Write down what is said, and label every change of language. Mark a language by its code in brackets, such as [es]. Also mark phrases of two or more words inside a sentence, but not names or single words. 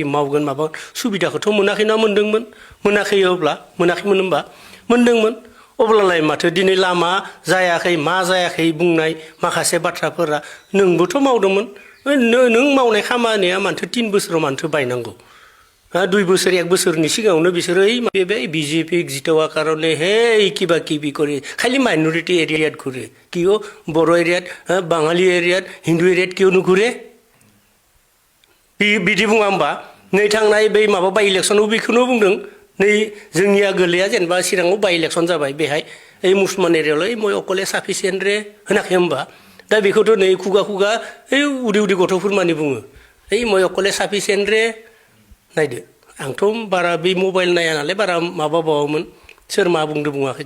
[brx] मावगोन माबा सुबिदाखौथ' मोनाखै ना मोनदोंमोन मोनाखैमोन होनबा मोनदोंमोन अब्लालाय माथो दिनै लामा जायाखै मा जायाखै बुंनाय माखासे बाथ्राफोरा नोंबोथ' मावदोंमोन नों मावनाय खामानिया मानथो 3 बोसोराव मानथो बायनांगौ 2 बोसोर 1 बोसोरनि सिगाङावनो बिसोरो [as] বিজেপি জিতোৱা কাৰণে কিবা কিবি কৰি খালি মাইনৰিটি এৰিয়াত ঘূৰে কিয় বড়ো এৰিয়াত বাঙালি এৰিয়াত হিন্দু এৰিয়াত কিয় নুঘূৰে [brx] बिदि बुङा होमबा नै थांनाय बै माबा बाय इलेक्सनाव बेखौनो बुंदों नै जोंनिया गोलैया जेनेबा चिराङाव बाय इलेक्सन जाबाय बेहाय ओइ मुसलमान एरियायावलाय मय अकले साफिसियेन्ट रे होनाखै होमबा दा बेखौथ' नै खुगा ओइ उदै गथ'फोर मानि बुङो ओइ मय अकले साफिसियेन्ट रे नायदो आंथ' बारा बे मबाइल नाया नालाय बारा माबाबावोमोन सोर मा बुंदों बुङाखै